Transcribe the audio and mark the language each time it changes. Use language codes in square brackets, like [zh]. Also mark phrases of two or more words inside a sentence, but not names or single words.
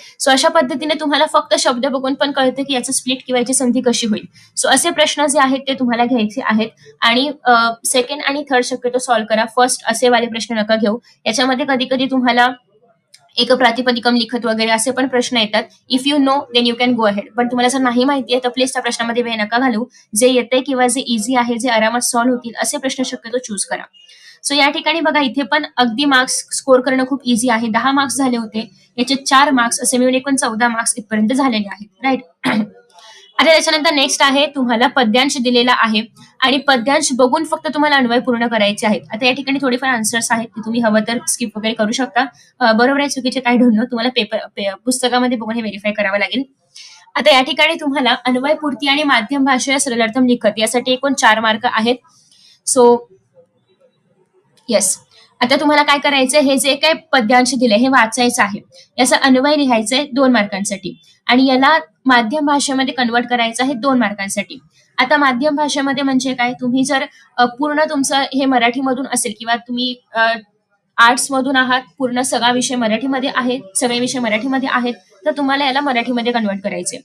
[mr] सो अशा पद्धतीने तुम्हाला फक्त शब्द बघून पण कळतं की याचं स्प्लिट किंवा याची संधी कशी होईल. सो असे प्रश्न जे आहेत ते तुम्हाला घ्यायचे आहेत आणि सेकंड आणि थर्ड शक्यतो सॉल्व्ह करा. फर्स्ट असे वाले प्रश्न नका घेऊ. याच्यामध्ये कधी कधी तुम्हाला एक [sa] प्रातिपदिकम लिखत [mr] वगैरे असे पण प्रश्न येतात. [en] if you know then you can go ahead. [mr] पण तुम्हाला जर नाही माहिती आहे तर प्लीज त्या प्रश्नामध्ये वेळ नका घालू. जे येते किंवा जे इझी आहे, जे आरामात सॉल्व्ह होतील असे प्रश्न शक्यतो चूज करा. सो या ठिकाणी बघा इथे पण अगदी [en] marks score [mr] करणं खूप इझी आहे. 10 मार्क्स झाले होते, याचे 4 मार्क्स असे मिळून एकूण 14 मार्क्स इथपर्यंत झालेले आहेत. राईट. आता त्याच्यानंतर नेक्स्ट आहे तुम्हाला पद्यांश दिलेला आहे आणि पद्यांश बघून फक्त तुम्हाला अन्वय पूर्ण करायचे आहेत. आता या ठिकाणी थोडेफार आन्सर्स आहेत ते तुम्ही हवं तर स्किप वगैरे करू शकता. बरोबर आहे चुकीचे काही ढोंढणं तुम्हाला पुस्तकामध्ये बघून हे व्हेरीफाय करावं लागेल. आता या ठिकाणी तुम्हाला अन्वयपूर्ती आणि माध्यम भाषा [sa] सरलार्थम लिखत [mr] यासाठी एकूण 4 मार्क आहेत. [en] so yes, [mr] आता तुम्हाला काय करायचंय, हे जे काही पद्यांश दिले हे वाचायचं आहे, याचा अन्वय लिहायचंय 2 मार्कांसाठी आणि याला माध्यम भाषेमध्ये कन्वर्ट करायचं आहे 2 मार्कांसाठी. आता माध्यम भाषेमध्ये म्हणजे काय, तुम्ही जर पूर्ण तुमचं हे मराठीमधून असेल किंवा तुम्ही आर्ट्स मधून आहात, पूर्ण सगळा विषय मराठीमध्ये आहे, सगळे विषय मराठीमध्ये आहेत, तर तुम्हाला याला मराठीमध्ये कन्वर्ट करायचे.